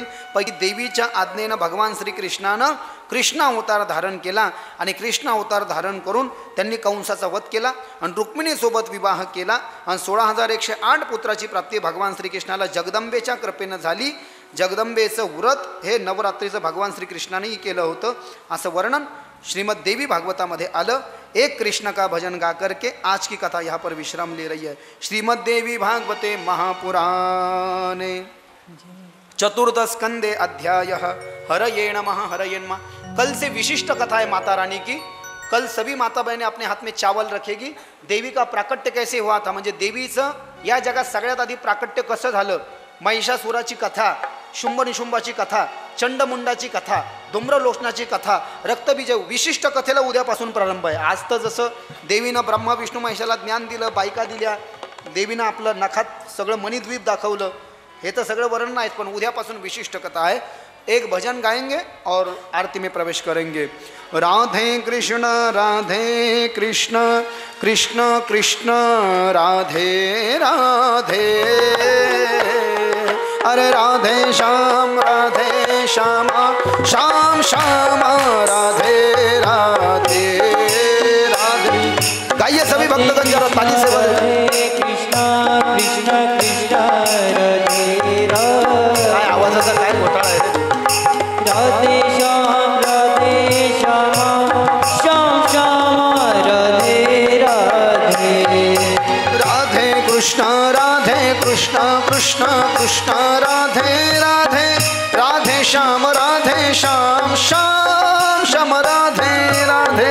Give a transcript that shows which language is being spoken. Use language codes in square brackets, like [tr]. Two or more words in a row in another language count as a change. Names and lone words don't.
[mr] पैकी देवीच्या आज्ञेनं भगवान श्रीकृष्णानं कृष्ण अवतार धारण केला आणि कृष्ण अवतार धारण करून त्यांनी कंसाचा वध केला आणि रुक्मिणीसोबत विवाह केला. आणि 16,108 पुत्राची प्राप्ती भगवान श्रीकृष्णाला जगदंबेच्या कृपेनं झाली. जगदंबेचं व्रत हे नवरात्रीचं भगवान श्रीकृष्णानेही केलं होतं असं वर्णन श्रीमद देवी भागवतामध्ये आलं. [hi] एक कृष्ण का भजन गा करके आज की कथा यहाँ पर विश्राम ले रही है. [sa] श्रीमद देवी भागवते महापुराणे चतुर्थ स्कंदे अध्याय हरये नमः हरये नमः. [hi] कल से विशिष्ट कथा है माता रानी की. कल सभी माता बहनें अपने हाथ में चावल रखेगी. देवी का प्राकट्य कैसे हुआ था [mr] म्हणजे देवीचं या जगात सगळ्यात आधी प्राकट्य कसं झालं. महिषासुराची कथा, शुंभ निशुंभाची कथा, चंडमुंडाची कथा, धूम्रलोचनाची कथा, रक्तबीज विशिष्ट कथेला उद्यापासून प्रारंभ आहे. आज तर जसं देवीनं ब्रह्मा विष्णू महिषाला ज्ञान दिलं, बायका दिल्या, देवीनं आपलं नखात सगळं मणिद्वीप दाखवलं, हे तर सगळं वर्णन आहेत. पण उद्यापासून विशिष्ट कथा आहे. [hi] एक भजन गाएंगे और आरती में प्रवेश करेंगे. राधे कृष्ण कृष्ण कृष्ण राधे राधे. अरे राधे श्याम श्याम श्याम राधे राधे राधे. गाइए सभी भक्तगण जरा ताली से बजाइए. कृष्ण कृष्ण कृष्ण राधे राधे. [mr] काय आवाजाचा काय घोटाळा आहे. राधे श्याम श्याम श्याम राधे राधे. राधे कृष्ण कृष्ण कृष्ण राधे राधे. राधे श्याम श्याम श्याम राधे राधे.